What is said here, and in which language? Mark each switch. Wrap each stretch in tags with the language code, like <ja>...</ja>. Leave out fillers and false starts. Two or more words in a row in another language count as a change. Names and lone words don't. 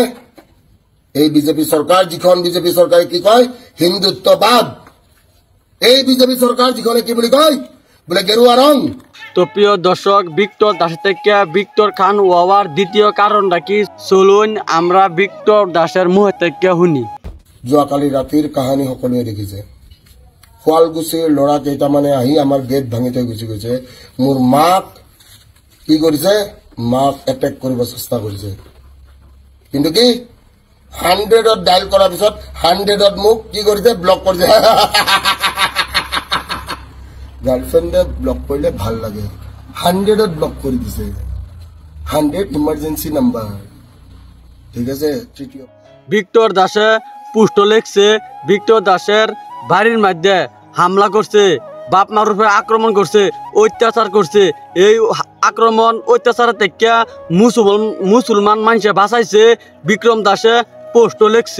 <as>এই বিজেপি সরকার, যিখন বিজেপি সরকারে কি কয় হিন্দুত্ববাদ। এই বিজেপি সরকার যিখনে কি বলি কয়, বলে গেরুয়া রং।</as> <bn>তো প্রিয় দর্শক, ভিক্টর দাসের থেকে ভিক্টর খান হওয়ার দ্বিতীয় কারণটা কি? চলুন আমরা ভিক্টর দাসের মুখ থেকে শুনি।</bn> <as>যোৱাকালি ৰাতিৰ কাহানী সকলোৱে দেখিছে। শুৱালকুছিৰ ল'ৰা কেইটামানে আহি আমাৰ গেট ভাঙি থৈ গুচি গৈছে। মোৰ মাক কি কৰিছে? মাক এটেক কৰিব চেষ্টা কৰিছে। কিন্তু কি 100 ডায়াল কৰাৰ পিছত 100 মোক কি কৰিছে ব্লক কৰিছে। গাৰ্লফ্ৰেণ্ডে ব্লক কৰিলে ভাল লাগে, 100 ব্লক কৰি দিছে। 100</as> <en>emergency number.</en> <as>ঠিক আছে। তৃতীয়,</as> <bn>ভিক্টর দাসে পুষ্ট লেখছে, ভিক্টর দাসের বাড়ির মধ্যে হামলা করছে, বাপ মার উপরে আক্রমণ করছে, অত্যাচার করছে। এই আক্রমণ অত্যাচার থেকে মুসলমান মানুষে বাঁচাইছে বিক্রম দাসে পোস্ট লেখছে।</bn>